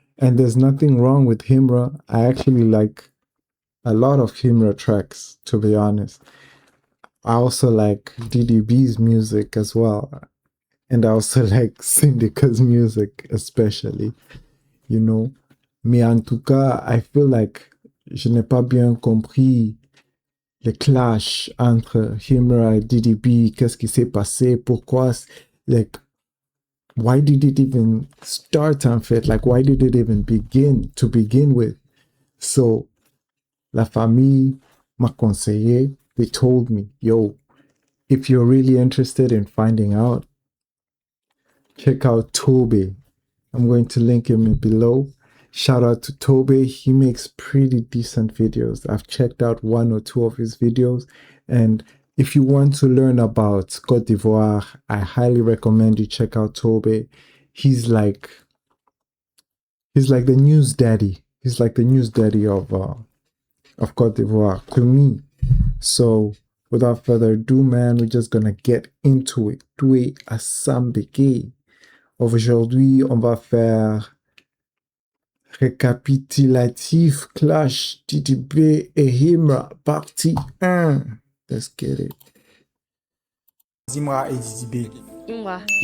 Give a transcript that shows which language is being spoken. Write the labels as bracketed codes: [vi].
[en] And there's nothing wrong with Himra. I actually like a lot of Himra tracks, to be honest. I also like DDB's music as well. And I also like Syndica's music, especially, you know. [fr] Mais en tout cas, [en] I feel like [fr] je n'ai pas bien compris le clash entre Himra et DDB. Qu'est-ce qui s'est passé? Pourquoi? [en] Like, why did it even start, [fr] en fait? [en] Like, why did it even begin with? [fr] So, la famille m'a conseillé. [en] They told me, yo, if you're really interested in finding out, check out Tobe. I'm going to link him below. Shout out to Tobe. He makes pretty decent videos. I've checked out 1 or 2 of his videos. And if you want to learn about Côte d'Ivoire, I highly recommend you check out Tobe. He's like the news daddy. He's like the news daddy of Côte d'Ivoire to me. So without further ado, man, we're just gonna get into it. Doué à Sambeke. [fr] Aujourd'hui, on va faire récapitulatif Clash DDB et Himra partie 1. [en] Let's get it. Zimra et DDB. Imra.